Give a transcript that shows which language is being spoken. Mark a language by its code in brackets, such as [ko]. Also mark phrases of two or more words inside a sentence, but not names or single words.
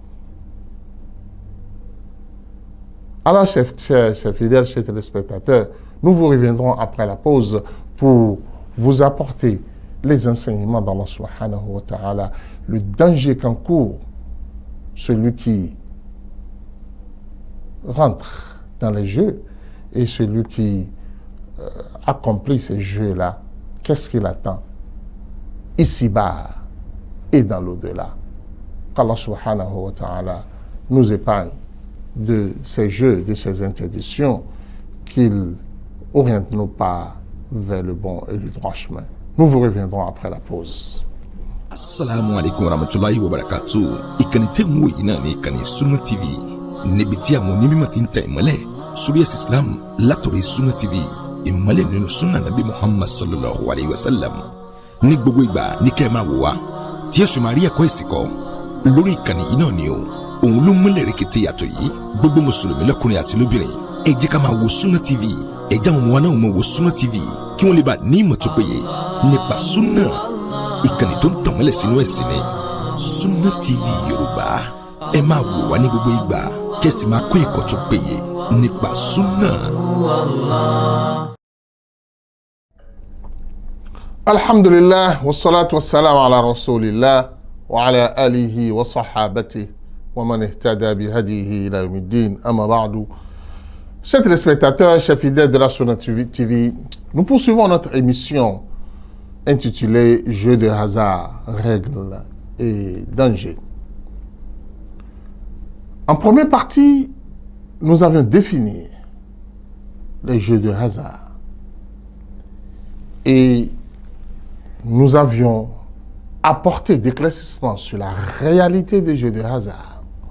[fr] Alors, chers fidèles, chers téléspectateurs, nous vous reviendrons après la pause pour vous apporter les enseignements d'Allah [ar] سبحانه وتعالى, [fr] le danger qu'encourt celui qui rentre dans les jeux et celui qui accomplit ces jeux-là, qu'est-ce qu'il attend ici-bas et dans l'au-delà. Qu'Allah [ar] سبحانه وتعالى [fr] nous épargne de ces jeux, de ces interdictions, qu'il oriente nos pas vers le bon et le droit chemin. Nous vous reviendrons après la pause. [ar] السلام عليكم ورحمة الله وبركاته. [yo] Ìkànnì tẹ́ ń wò yìí náà ní ìkànnì Sunna TV. Níbi tí àwọn onímọ̀ ti ń tẹ ìmọ́lẹ̀ sórí ẹ̀sìn Islam látòrí Sunna TV. Ìmọ́lẹ̀ nínú Sunna Nabi Muhammad [ar] صلى الله عليه وسلم. [yo] Ní gbogbo ìgbà ní kẹ́ ẹ máa wò wá. Tí ẹ sì máa rí ẹ̀kọ́ ẹ̀sìn kọ́ lórí ìkànnì yìí náà ni o. Òun ló múlẹ̀ rẹ̀kẹ̀tẹ̀ yàtọ̀ yìí. Gbogbo mùsùlùmí lọ́kùnrin àti lóbìnrin. Ẹ jẹ́ ká máa wo Sunna TV. Ẹ jẹ́ àwọn ọmọ wa náà máa wo Sunna TV kí wọ́n lè bá ní ìmọ̀ tó péye nípa Sunna. Ìkànnì tó ń tàn mọ́lẹ̀ sínú ẹ̀sìn ni Sunna TV Yorùbá. Ẹ máa wò wá ní gbogbo ìgbà kẹ́sì máa kó ẹ̀kọ́ tó péye nípa Sunna. [ar] الحمد لله، والصلاة والسلام على رسول الله وعلى آله وصحابته ومن اهتدى بهديه إلى يوم الدين، أما بعد. [fr] Chers téléspectateurs, chers fidèles de la Sunna TV, nous poursuivons notre émission intitulée Jeux de hasard, règles et dangers. En première partie, nous avions défini les jeux de hasard et nous avions apporté des éclaircissements sur la réalité des jeux de hasard.